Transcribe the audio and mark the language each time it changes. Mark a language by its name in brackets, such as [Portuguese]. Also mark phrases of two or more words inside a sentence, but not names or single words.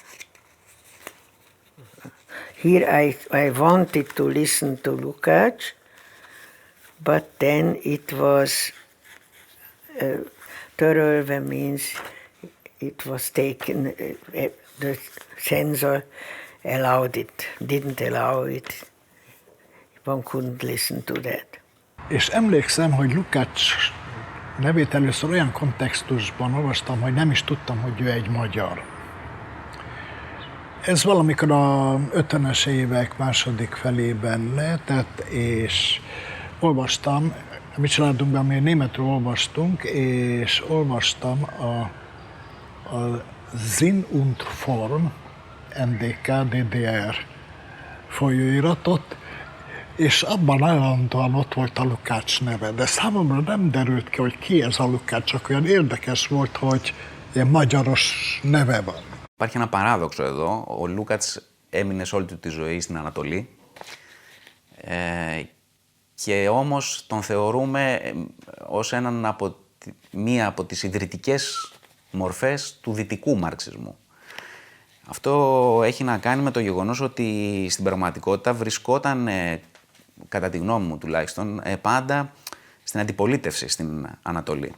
[English] Here I wanted to listen to Lukács, but then it was törölve means it was taken, the censor allowed it, didn't allow it. One couldn't listen to that. [Hungarian] És emlékszem, hogy Lukács nevét először olyan kontextusban olvastam, hogy nem is tudtam, hogy ő egy magyar. Ez valamikor a 50-es évek második felében lehetett, és olvastam, a mi családunkban mi németről olvastunk, és olvastam a Sinn und Form, NDK, DDR folyóiratot, és abban állandóan ott volt a Lukács neve, de számomra nem derült ki ez a Lukács, csak olyan érdekes volt, hogy ilyen magyaros neve van. [Greek] Υπάρχει ένα παράδοξο εδώ. Ο Λούκατς έμεινε σε όλη του τη ζωή στην Ανατολή και όμως τον θεωρούμε ως μία από τις ιδρυτικές μορφές του δυτικού μαρξισμού. Αυτό έχει να κάνει με το γεγονός ότι στην πραγματικότητα βρισκόταν, κατά τη γνώμη μου τουλάχιστον, πάντα στην αντιπολίτευση στην Ανατολή.